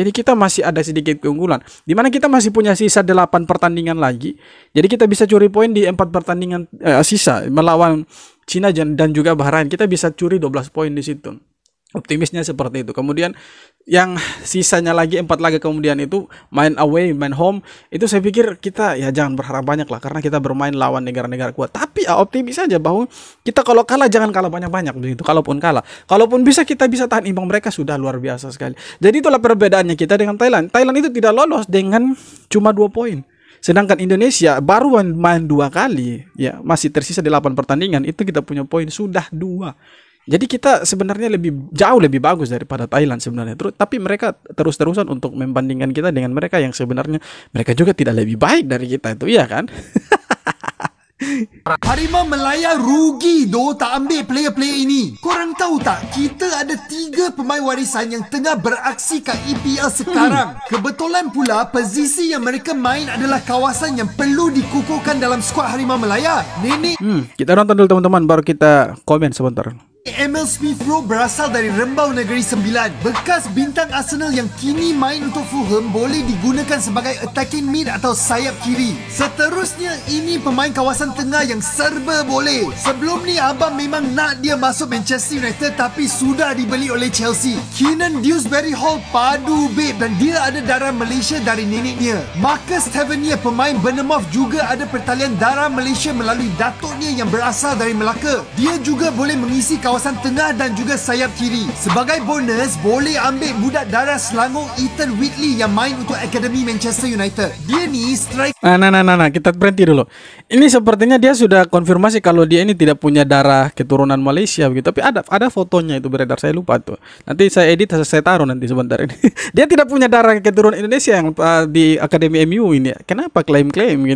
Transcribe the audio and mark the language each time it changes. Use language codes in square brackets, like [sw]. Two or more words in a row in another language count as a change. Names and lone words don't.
[id] Jadi kita masih ada sedikit keunggulan. Dimana kita masih punya sisa 8 pertandingan lagi. Jadi kita bisa curi poin di 4 pertandingan sisa melawan Cina dan juga Bahrain. Kita bisa curi 12 poin di situ. Optimisnya seperti itu. Kemudian yang sisanya lagi 4 laga kemudian itu main away, main home. Itu saya pikir kita ya jangan berharap banyak lah, karena kita bermain lawan negara-negara kuat. Tapi optimis saja bahwa kita kalau kalah jangan kalah banyak-banyak begitu. Kalaupun kalah, kalaupun kita bisa tahan imbang mereka sudah luar biasa sekali. Jadi itulah perbedaannya kita dengan Thailand. Thailand itu tidak lolos dengan cuma 2 poin. Sedangkan Indonesia baru main 2 kali, ya masih tersisa 8 pertandingan, itu kita punya poin sudah 2. Jadi kita sebenarnya jauh lebih bagus daripada Thailand sebenarnya. Tapi mereka terus-terusan untuk membandingkan kita dengan mereka yang sebenarnya mereka juga tidak lebih baik dari kita itu, iya kan? [ms] Harimau Melaya rugi tak ambil player-player ini. Korang tahu tak, kita ada 3 pemain warisan yang tengah beraksi kat EPL sekarang. Kebetulan pula posisi yang mereka main adalah kawasan yang perlu dikukuhkan dalam skuad Harimau Melaya. Nenek [id] Kita nonton dulu teman-teman, baru kita komen sebentar. [ms] Emil Smith Rowe berasal dari Rembau Negeri Sembilan. Bekas bintang Arsenal yang kini main untuk Fulham boleh digunakan sebagai [en] attacking mid [ms] atau sayap kiri. Seterusnya, ini pemain kawasan tengah yang serba boleh. Sebelum ni abang memang nak dia masuk Manchester United tapi sudah dibeli oleh Chelsea. Keenan Dewsbury Hall padu babe dan dia ada darah Malaysia dari neneknya. Marcus Tavernier, pemain Bournemouth, juga ada pertalian darah Malaysia melalui datuknya yang berasal dari Melaka. Dia juga boleh mengisi kawasan kawasan tengah dan juga sayap kiri. Sebagai bonus, boleh ambil budak darah Selangor Ethan Whitley yang main untuk Akademi Manchester United. Dia ni striker. [id] Nah, kita berhenti dulu. Ini sepertinya dia sudah konfirmasi kalau dia ini tidak punya darah keturunan Malaysia begitu. Tapi ada fotonya itu beredar, saya lupa tuh. Nanti saya edit, saya taruh nanti sebentar ini. Dia tidak punya darah keturunan Indonesia yang di Akademi MU ini. Kenapa klaim-klaim gitu?